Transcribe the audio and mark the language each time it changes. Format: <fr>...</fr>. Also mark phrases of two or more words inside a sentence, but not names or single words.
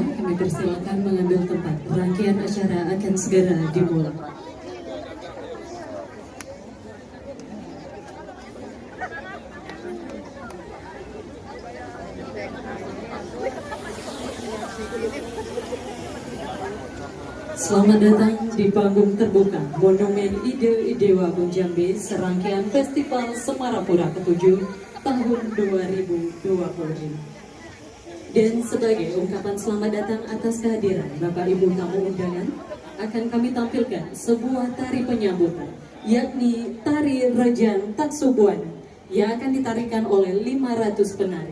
<id>Kami persilakan mengambil tempat. Rangkaian acara akan segera dimulai. Selamat datang di panggung terbuka Monumen Ide Idewa Bung Jambi, serangkaian Festival Semarapura ke-7 tahun 2025. Dan sebagai ungkapan selamat datang atas kehadiran Bapak Ibu tamu undangan, akan kami tampilkan sebuah tari penyambutan, yakni Tari Rejang Taksubuana, yang akan ditarikan oleh 500 penari.</id>